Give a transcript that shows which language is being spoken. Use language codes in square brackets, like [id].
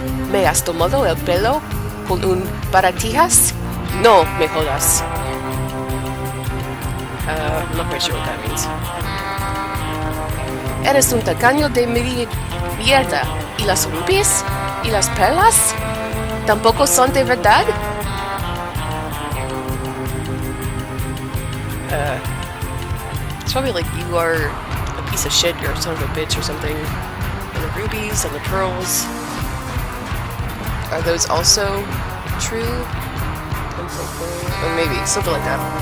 [es] ¿Me has tomado el pelo con un baratijas? No, me jodas. [en] I'm not quite sure what that means. [es] Eres un tacaño de mierda. ¿Y las rubias? ¿Y las perlas? ¿Tampoco son de verdad? [en] It's probably like you are a piece of shit, you're a son of a bitch or something. And the rubies and the pearls. Are those also true? Or maybe, something like that.